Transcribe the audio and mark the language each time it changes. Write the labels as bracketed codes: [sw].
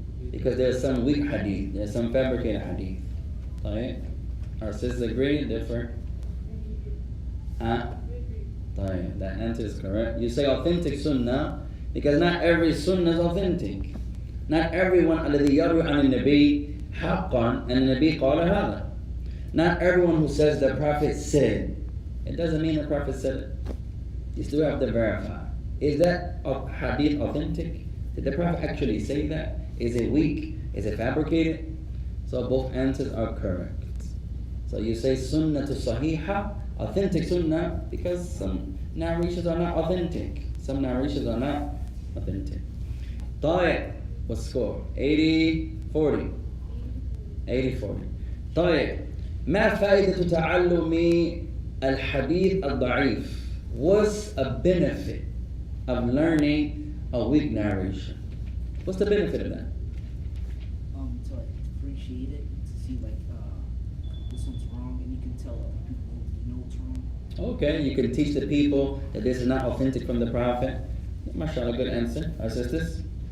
[en] Because there's some weak hadith, there's some fabricated hadith. [ar] طيب. [en] Our sisters agree, differ? Huh? [ar] طيب. [en] That answer is correct. You say authentic sunnah because not every sunnah is authentic. Not everyone [ar] الذي يروي عن النبي حقا أن النبي قال هذا. [en] Not everyone who says the Prophet said, it doesn't mean the Prophet said it. You still have to verify. Is that hadith authentic? Did the Prophet actually say that? Is it weak? Is it fabricated? So both answers are correct. So you say sunnah to sahiha, authentic sunnah, because some narrations are not authentic. Some narrations are not authentic. [ar] طيب. [en] What's the score? 80-40. 80-40. طيب. [ar] ما فائدة تعلم الحديث الضعيف? [en] What's a benefit of learning a weak narration? What's the benefit of that? To like differentiate it, to see like this one's wrong, and you can tell other people you know it's wrong. Okay, you can teach the people that this is not authentic from the Prophet. MashaAllah, good answer. Our sisters?